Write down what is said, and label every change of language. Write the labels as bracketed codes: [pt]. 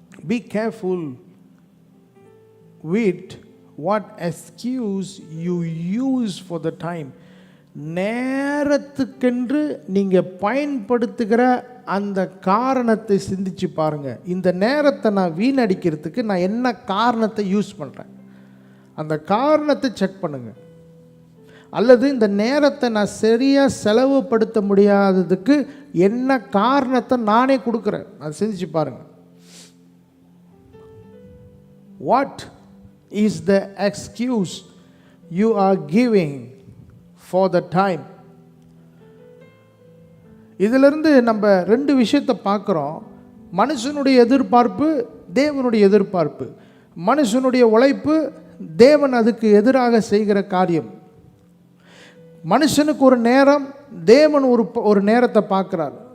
[en] Be careful with what excuse you use for the time. [ta] நேரத்துக்கென்று நீங்கள் பயன்படுத்துகிற அந்த காரணத்தை சிந்திச்சு பாருங்க. இந்த நேரத்தை நான் வீணடிக்கிறதுக்கு நான் என்ன காரணத்தை யூஸ் பண்ணுறேன், அந்த காரணத்தை செக் பண்ணுங்க. அல்லது இந்த நேரத்தை நான் சரியாக செலவுபடுத்த முடியாததுக்கு என்ன காரணத்தை நானே கொடுக்குறேன், அதை சிந்திச்சு பாருங்க. [en] What is the excuse you are giving for the time? [ta] இதிலிருந்து நம்ம 2 விஷயத்தை பார்க்குறோம். மனுஷனுடைய எதிர்பார்ப்பு, தேவனுடைய எதிர்பார்ப்பு. மனுஷனுடைய உழைப்பு, தேவன் அதுக்கு எதிராக செய்கிற காரியம். மனுஷனுக்கு ஒரு நேரம், தேவன் ஒரு நேரத்தை பார்க்கிறார்.